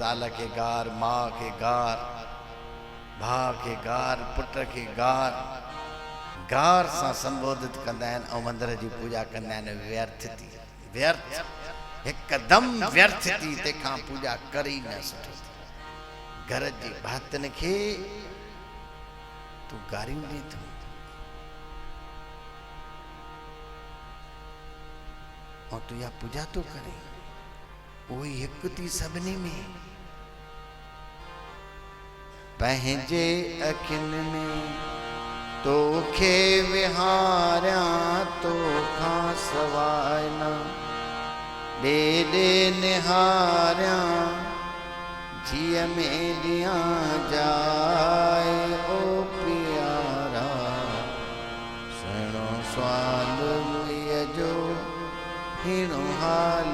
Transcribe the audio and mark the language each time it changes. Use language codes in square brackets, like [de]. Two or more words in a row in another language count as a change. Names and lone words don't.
[sd] ज़ाल खे गार, माउ खे गार, भाउ खे गार, पुट खे गार, गार सां संबोधित कंदा आहिनि ऐं मंदिर जी पूजा कंदा आहिनि। व्यर्थ थी, व्यर्थ, हिकदमि व्यर्थ थी। तंहिंखां पूजा करे ई न सुठो। घर जी भातियुनि खे तूं गारियूं ॾे थो। और तू या पूजा तो करे वही हिकु थी सभिनी में। पंहिंजे अखियुनि में तोखे विहारिया तोखां सवाइ न ॾे ॾे निहारिया जीअ में ॾियां जाए ओ प्यारा सुहिणो स्वाल मुईअ जो हिणो हाल।